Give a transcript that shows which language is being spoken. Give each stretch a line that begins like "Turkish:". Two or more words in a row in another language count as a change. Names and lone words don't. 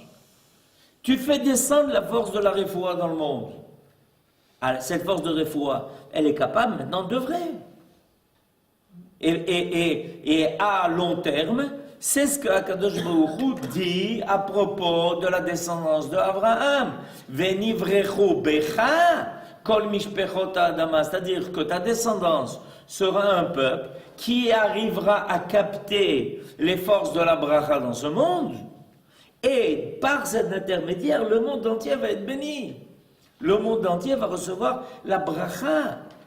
French: Tu fais descendre la force de la Refoua dans le monde. Alors, cette force de Refoua, elle est capable maintenant d'œuvrer. Et à long terme, c'est ce que
Hebrew: Akadosh Baruch Hu
French: dit à propos de la descendance d'Abraham.
Hebrew: ונברכו בך כל משפחות האדמה.
French: C'est-à-dire que ta descendance sera un peuple qui arrivera à capter les forces de la bracha dans ce monde. Et par cet intermédiaire, le monde entier va être béni. Le monde entier va recevoir la bracha.